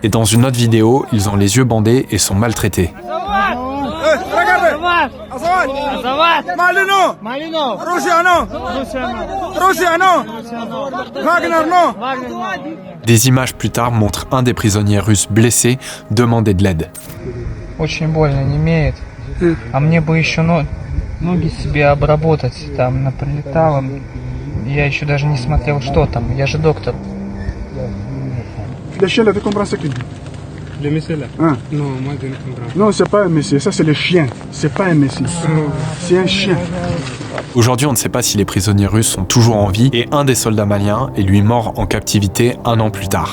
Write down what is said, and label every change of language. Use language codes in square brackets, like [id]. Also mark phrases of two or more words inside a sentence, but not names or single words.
[fr] Et dans une autre vidéo, ils ont les yeux bandés et sont maltraités. Des images plus tard montrent un des prisonniers russes blessés demander de l'aide. [ru] Очень больно, немеет. А мне бы еще ноги себе обработать. Там напролетало. Я еще даже не смотрел, что там. Я же доктор. [fr] Les chiens, là, tu comprends ce qu'il dit? Le monsieur là? Hein? Non, moi je ne comprends pas. Non, c'est pas un monsieur, ça c'est le chien. C'est pas un monsieur. C'est un chien. Aujourd'hui, on ne sait pas si les prisonniers russes sont toujours en vie et un des soldats maliens est lui mort en captivité 1 an plus tard.